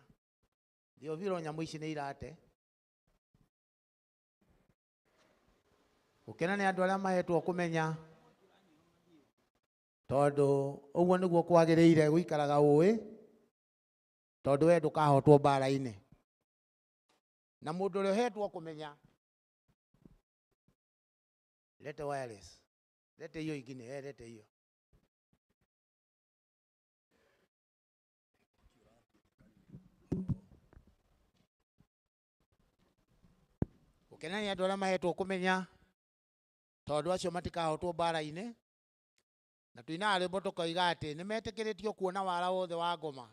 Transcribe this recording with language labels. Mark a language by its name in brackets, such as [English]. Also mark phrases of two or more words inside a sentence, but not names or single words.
[Kikuyu] Thioviro nyamu ici ni irate. Gukena ni andu aria mahetwo kumenya. Tondu uguo niguo kwagiriire guikaraga uwi. Tondu we ndukahotwo mbara-ini. Na mundu uria hetwo kumenya. [Swahili] Lete wireless. Lete hiyo ingine, lete hiyo. [Kikuyu] Gukena ni andu aria mahetwo kumenya. Tondu acio matikahotwo mbara-ini. Na tuina rwimbo tukoiga ati ni metikiritio kuona wara wothe wa ngoma.